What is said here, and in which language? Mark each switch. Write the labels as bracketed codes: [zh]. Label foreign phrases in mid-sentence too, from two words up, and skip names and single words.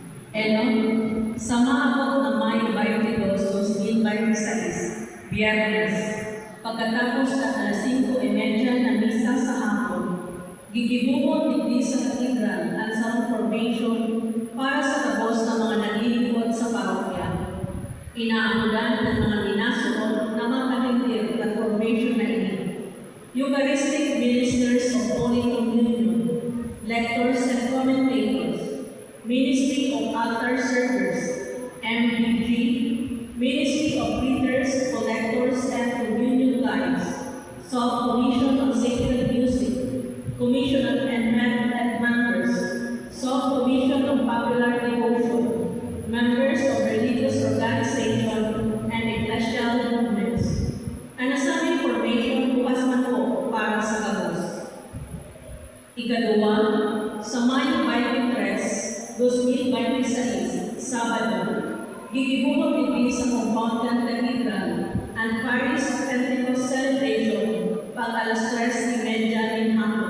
[bik] Sa maabot na Mayo 22, 2026, Biyernes, pagkatapos at alas 5:30 na misa sa hapon, gigibuhon ni sa katedral ang sound formation para sa tabos ng mga naglilingkod sa parokya. Inaamulan ng mga ninasunod na makahintir na formation na ini. [en] Eucharistic Ministers of Holy Communion, Lectors and Commentators, Ministry of Altar Servers, MBG, Ministry of Readers, Collectors, and Communion Guides, Sub-Commission on Sacred Music, Commission on Enhanced Members, Sub-Commission on Popular Devotion, Members of Religious Organization, and Ecclesial Movements. [bik] Ang nasabing formation bukas man po para sa kabos. Ikadua, sa Mayo 23, 2026, Sabado, gigibuhon ni sa compound ng Cathedral ang Paris Pentecost Celebration pag alas 3:30 ng hapon.